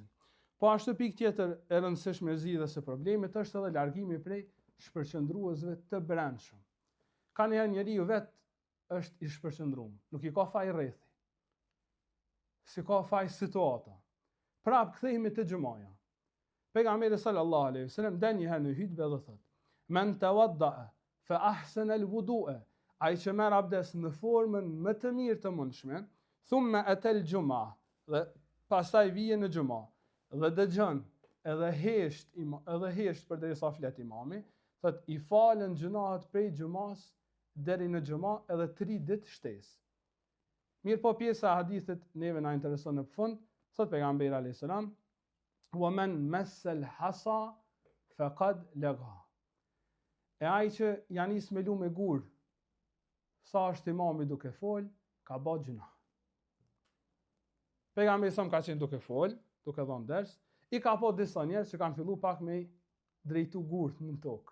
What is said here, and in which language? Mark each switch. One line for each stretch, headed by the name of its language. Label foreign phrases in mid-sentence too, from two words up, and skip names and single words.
Albanian: Po ashtu pikë tjetër e rëndësishme e zgjidhjes së problemit është edhe largimi prej shpërqendruesve të brendshëm. Ka njeriu vetë është i shpërqendruar, nuk i ka faj rrethi. Si ka faj situata. Prap kthehemi te xhumaja. Pejgamberi
Arabic: sallallahu alaihi wasallam
Albanian: dan një herë në hutbë dhe thot:
Arabic: "Men tawadda fa ahsana al-wudu'a",
Albanian: ai që merr abdes në formën më të mirë të mundshme,
Arabic: thumma ata al-jum'a,
Albanian: dhe pastaj vije në xhuma dhe dëgjon edhe hesht përderisa flet imami, thot i falen gjunahet prej xhumas deri në xhuma edhe 3 ditë shtesë. Mirë po pjesa e hadithit neve na intereson në fund, thot pejgamberi
Arabic: alayhis salam: "Wa man massa al-hasa faqad lagha."
Albanian: E ai që janë nis me lu me gur, sa është imami duke fol, ka bë gjuna. Pejgamberi sa ka qenë duke fol, duke dhënë ders, i ka po disa njerëz që kanë filluar pak me drejtu gurt në tokë.